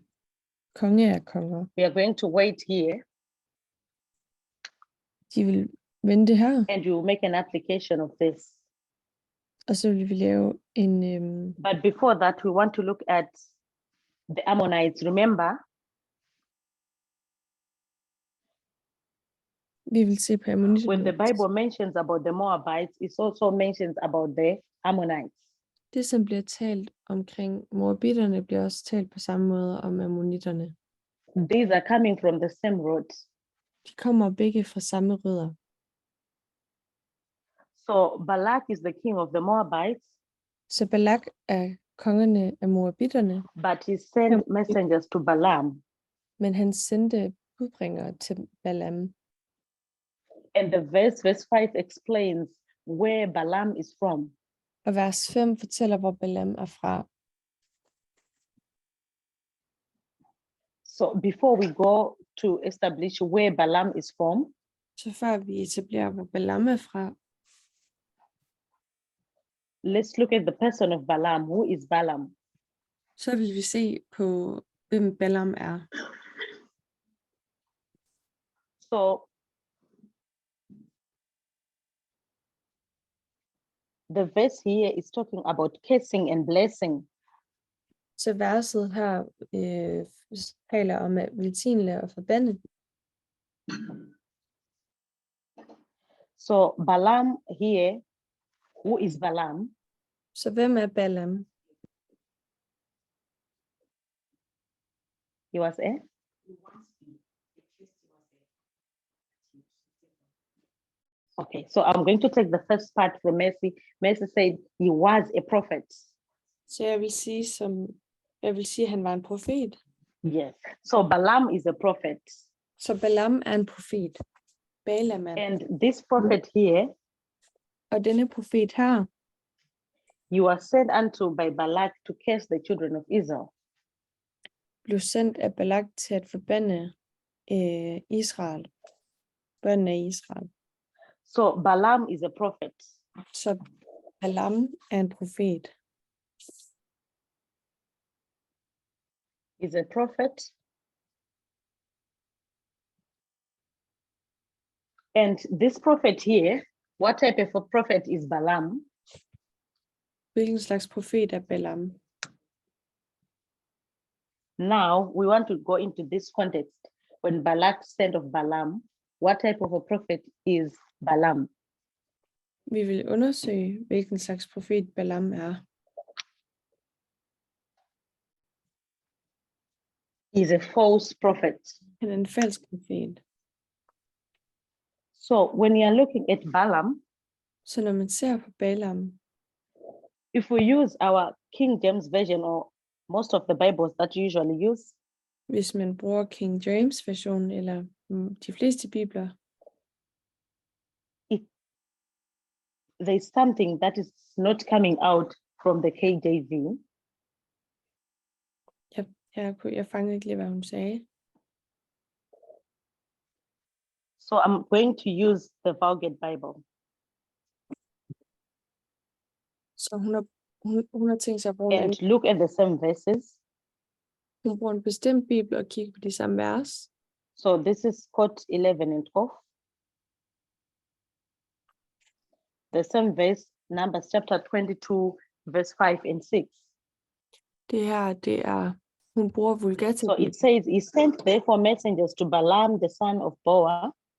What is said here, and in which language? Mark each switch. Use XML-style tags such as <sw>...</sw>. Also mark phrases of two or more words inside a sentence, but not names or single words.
<da>Konge er konger.</da> <en>We are going to wait here</en> <da>De vil vente her,</da> <en>and you will make an application of this.</en> <da>og så vil vi lave en...</da> <en>But before that, we want to look at the Ammonites. Remember,</en> <da>vi vil se på Ammonitterne.</da> <en>when the Bible mentions about the Moabites, it also mentions about the Ammonites.</en> <da>Det, som bliver talt omkring moabitterne, bliver også talt på samme måde om ammonitterne.</da> <en>These are coming from the same root.</en> <da>De kommer begge fra samme rødder.</da> <en>So Balak is the king of the Moabites.</en> <da>Så Balak er kongerne af Moabitterne,</da> <en>but he sent messengers to Balaam.</en> <da>men han sendte budbringere til Balaam.</da> <en>And the verse 5 explains where Balaam is from.</en> <da>Og vers 5 fortæller, hvor Balaam er fra.</da> <en>So before we go to establish where Balaam is from,</en> <da>Så før vi etablerer, hvor Balaam er fra,</da> <en>let's look at the person of Balaam. Who is Balaam?</en> <da>så vil vi se på, hvem Balaam er.</da> <en>So the verse here is talking about cursing and blessing.</en> <da>Så verset her taler om at velsigne og forbande.</da> <en>So Balaam here, who is Balaam?</en> <da>Så hvem er Balaam?</da> <en>He was a Okay, so I'm going to take the first part from Mercy. Mercy said he was a prophet.</en> <da>Så jeg vil sige, at han var en profet.</da> <en>Yes. So Balaam is a prophet.</en> <da>Så Balaam er en profet. Balaam er.</da> <en>And this prophet here,</en> <da>Og denne profet her,</da> <en>you are sent unto by Balak to curse the children of Israel.</en> <da>blev sendt af Balak til at forbande Israel. Børnene af Israel.</da> <en>So Balaam is a prophet.</en> <da>Så Balaam er en profet.</da> <en>Is a prophet. And this prophet here, what type of a prophet is Balaam?</en> <da>Hvilken slags profet er Balaam?</da> <en>Now we want to go into this context. When Balak sent of Balaam, what type of a prophet is Balaam?</en> <da>Vi vil undersøge, hvilken slags profet Balaam er.</da> <en>He's a false prophet.</en> <da>Han er en falsk profet.</da> <en>So when you are looking at Balaam,</en> <da>Så når man ser på Balaam,</da> <en>if we use our King James version or most of the Bibles that you usually use,</en> <da>hvis man bruger King James version eller de fleste bibler,</da> <en>there's something that is not coming out from the KJV.</en> <da>jeg fangede ikke lige, hvad hun sagde.</da> <en>So I'm going to use the Vulgate Bible.</en> <da>Så hun har tænkt sig at bruge en</da> <en>And</en> <da>anden.</da> <en>look at the same verses.</en> <da>Hun bruger en bestemt bibel og kigger på de samme vers.</da> <en>So this is quote 11 and 12. The same verse, Numbers chapter 22, verse 5 and 6.</en> <da>Det her, det er, hun bruger Vulgata.</da> <en>So it says, he sent therefore messengers to Balaam, the son of Beor.</en>